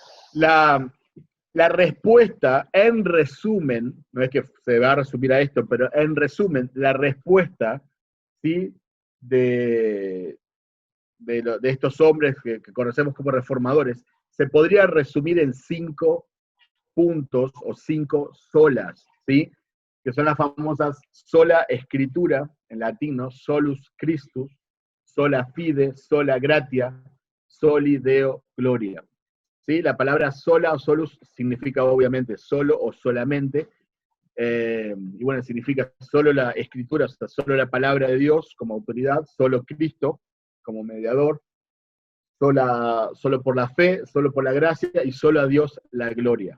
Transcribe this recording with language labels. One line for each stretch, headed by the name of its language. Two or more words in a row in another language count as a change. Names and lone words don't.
Spanish: La respuesta, en resumen, no es que se va a resumir a esto, pero en resumen, la respuesta, ¿sí? de estos hombres que conocemos como reformadores, se podría resumir en 5 puntos o 5 solas, ¿sí? Que son las famosas sola escritura, en latín, ¿no?
Latin: Solus Christus, sola fide, sola gratia, soli deo gloria.
Spanish: ¿Sí? La palabra sola o solus significa obviamente solo o solamente, y bueno, significa solo la escritura, o sea, solo la palabra de Dios como autoridad, solo Cristo como mediador, solo por la fe, solo por la gracia y solo a Dios la gloria.